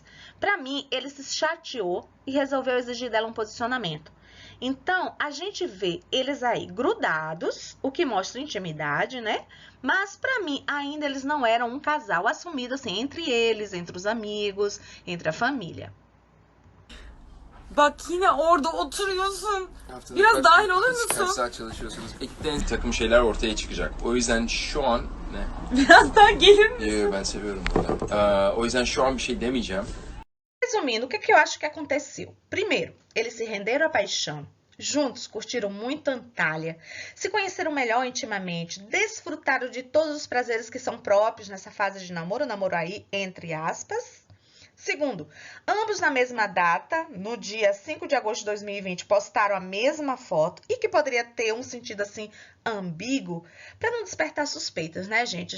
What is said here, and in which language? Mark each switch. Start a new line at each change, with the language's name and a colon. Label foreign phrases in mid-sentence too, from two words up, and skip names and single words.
Portuguese: Para mim, ele se chateou e resolveu exigir dela um posicionamento. Então, a gente vê eles aí grudados, o que mostra intimidade, né? Mas, para mim, ainda eles não eram um casal assumido assim, entre eles, entre os amigos, entre a família.
Turkish: Bak yine orada oturuyorsun. Biraz dahil olur musun? Kaç saat çalışıyorsunuz? Bir takım şeyler ortaya çıkacak. O yüzden şu an ne? Biraz daha gelir misin? Ben seviyorum bunu. O yüzden şu an bir şey demeyeceğim.
Portuguese: Resumindo, o que eu acho que aconteceu? Primeiro, eles se renderam à paixão. Juntos curtiram muito Antália, se conheceram melhor intimamente, desfrutaram de todos os prazeres que são próprios nessa fase de namoro aí, entre aspas. Segundo, ambos na mesma data, no dia 5 de agosto de 2020, postaram a mesma foto e que poderia ter um sentido assim ambíguo para não despertar suspeitas, né, gente?